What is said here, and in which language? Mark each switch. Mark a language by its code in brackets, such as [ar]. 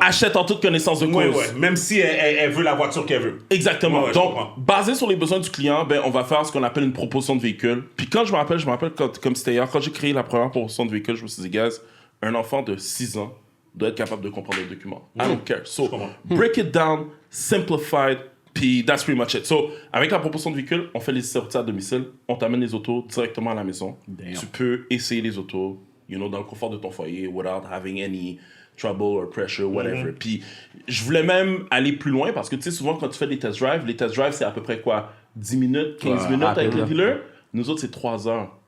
[fr] Achète en toute connaissance de cause. Ouais. Même si elle veut la voiture qu'elle veut. Exactement. Donc, basé sur les besoins du client, ben, on va faire ce qu'on appelle une proposition de véhicule. Puis quand je me rappelle comme c'était hier, quand j'ai créé la première proposition de véhicule, je me suis dit, guys, un enfant de 6 ans doit être capable de comprendre les documents. [en] I don't care. So, break it down, simplified, [fr] puis [en] that's pretty much it. [fr] So, avec la proposition de véhicule, on fait les sorties à domicile, on t'amène les autos directement à la maison. Damn. Tu peux essayer les autos, [en] you know, [fr] dans le confort de ton foyer, [en] without having any trouble or pressure, whatever. [fr] Puis, je voulais même aller plus loin parce que, tu sais, souvent, quand tu fais des test drives, c'est à peu près quoi? 10 minutes, 15 minutes avec le dealer? Nous autres, c'est 3 heures.